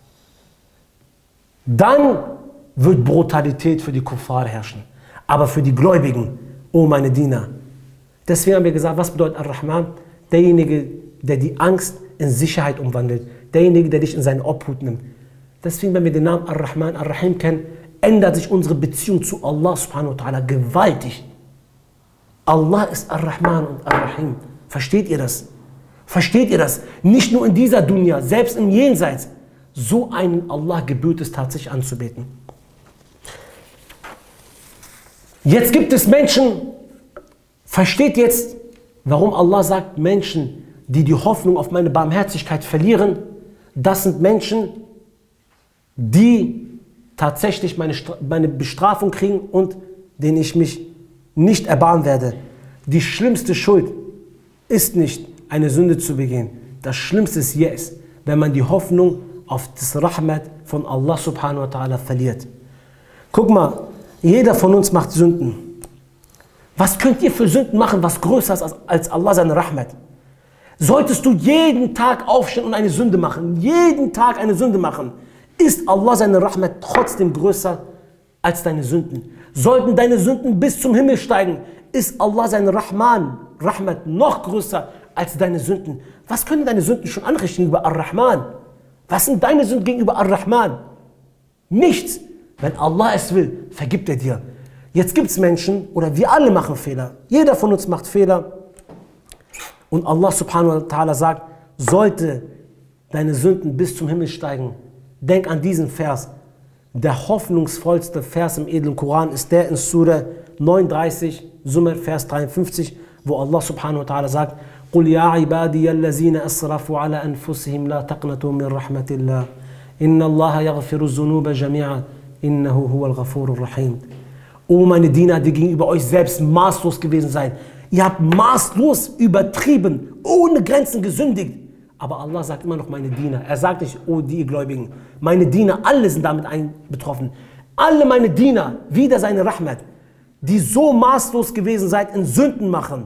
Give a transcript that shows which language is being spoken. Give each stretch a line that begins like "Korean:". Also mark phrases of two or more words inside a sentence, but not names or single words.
German: Dann wird Brutalität für die Kuffar herrschen. Aber für die Gläubigen, oh meine Diener. Deswegen haben wir gesagt, was bedeutet Ar-Rahman? Derjenige, der die Angst in Sicherheit umwandelt. Derjenige, der dich in seine Obhut nimmt. Deswegen, wenn wir den Namen
Arabic: الرحمن الرحيم
German: kennen, ändert sich unsere Beziehung zu Allah
Arabic: سبحانه وتعالى
German: gewaltig. Allah ist Ar-Rahman und Ar-Rahim. Versteht ihr das? Versteht ihr das? Nicht nur in dieser Dunya, selbst im Jenseits. So einen Allah gebührt es tatsächlich anzubeten. Jetzt gibt es Menschen, versteht jetzt, warum Allah sagt, Menschen, die die Hoffnung auf meine Barmherzigkeit verlieren, das sind Menschen, die tatsächlich meine Bestrafung kriegen und denen ich mich nicht erbarmen werde. Die schlimmste Schuld ist nicht, eine Sünde zu begehen. Das Schlimmste ist jetzt, wenn man die Hoffnung auf das Rahmat von Allah
Arabic: سبحانه وتعالى
German: verliert. Guck mal, jeder von uns macht Sünden. Was könnt ihr für Sünden machen, was größer ist als Allah seine Rahmat? Solltest du jeden Tag aufstehen und eine Sünde machen, jeden Tag eine Sünde machen, ist Allah seine Rahmat trotzdem größer als deine Sünden. Sollten deine Sünden bis zum Himmel steigen, ist Allah seine Rahmat noch größer als deine Sünden. Was können deine Sünden schon anrichten gegenüber Ar-Rahman? Was sind deine Sünden gegenüber Ar-Rahman? Nichts. Wenn Allah es will, vergibt er dir. Jetzt gibt es Menschen, oder wir alle machen Fehler. Jeder von uns macht Fehler. Und Allah
Arabic: سبحانه وتعالى
German: sagt, sollte deine Sünden bis zum Himmel steigen, denk an diesen Vers. Der hoffnungsvollste Vers im edlen Koran ist der in Surah 39, Zumar, Vers 53, wo Allah
Arabic: سبحانه وتعالى sagt, قُلْ يَا عِبَادِيَ الَّذِينَ أَسْرَفُوا عَلَى أَنفُسِهِمْ لَا تَقْنَطُوا مِنْ رَحْمَةِ اللَّهِ إِنَّ اللَّهَ يَغْفِرُ الذُّنُوبَ جَمِيعًا إِنَّهُ هُوَ الْغَفُورُ الرَّحِيمُ.
German: O meine Diener, die gegenüber euch selbst maßlos gewesen seid. Ihr habt maßlos übertrieben, ohne Grenzen gesündigt. Aber Allah sagt immer noch meine Diener. Er sagt nicht, oh die Gläubigen. Meine Diener, alle sind damit betroffen. Alle meine Diener, wieder seine Rahmat, die so maßlos gewesen seid in Sünden machen.